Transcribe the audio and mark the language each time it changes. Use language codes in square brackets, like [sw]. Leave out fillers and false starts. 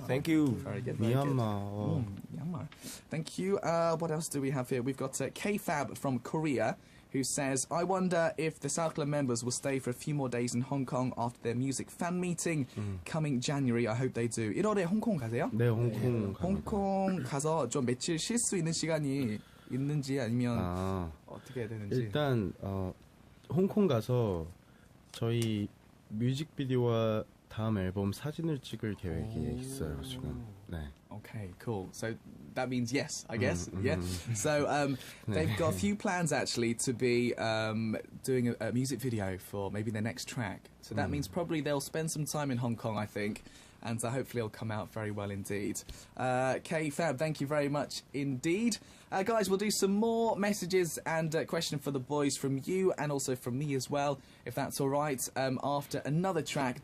[en] Thank you. Very good. Myanmar. Myanmar. Thank you. What else do we have here? We've got K-Fab from Korea, who says, I wonder if the South Club members will stay for a few more days in Hong Kong after their music fan meeting coming January. I hope they do. [ko] 1월에 홍콩 가세요? 네, 홍콩. 홍콩 가서 좀 며칠 쉴 수 있는 시간이 있는지 아니면 어떻게 해야 되는지. 일단 홍콩 가서 저희 뮤직비디오와 다음 앨범 사진을 찍을 계획이 있어요 지금. 네. [en] Okay, cool. So that means yes, I guess. Yeah. So they've got a few plans actually to be doing a music video for maybe their next track. So that means probably they'll spend some time in Hong Kong, I think, and hopefully it'll come out very well indeed. K-Fab, thank you very much indeed. Guys, we'll do some more messages and question for the boys from you and also from me as well, if that's all right, after another track.